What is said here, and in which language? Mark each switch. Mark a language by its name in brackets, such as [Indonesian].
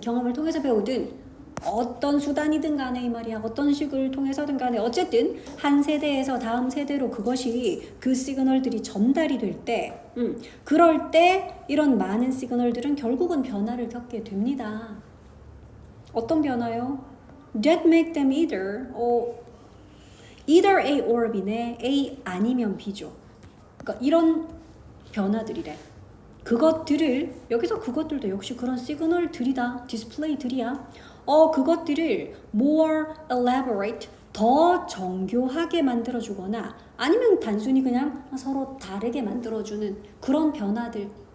[Korean] 경험을 통해서 배우든 어떤 수단이든 간에 이 말이야. 어떤 식을 통해서든 간에 어쨌든 한 세대에서 다음 세대로 그것이 그 시그널들이 전달이 될 때 그럴 때 이런 많은 시그널들은 결국은 변화를 겪게 됩니다. 어떤 변화요? [English] That make them either A or B네. [Korean] A 아니면 B죠. 그러니까 이런 변화들이래. 그것들을 여기서 그것들도 역시 그런 시그널들이다. 디스플레이들이야. 그것들을 [English] more elaborate, [Korean] 더 정교하게 만들어주거나 아니면 단순히 그냥 서로 다르게 만들어주는 그런 변화들.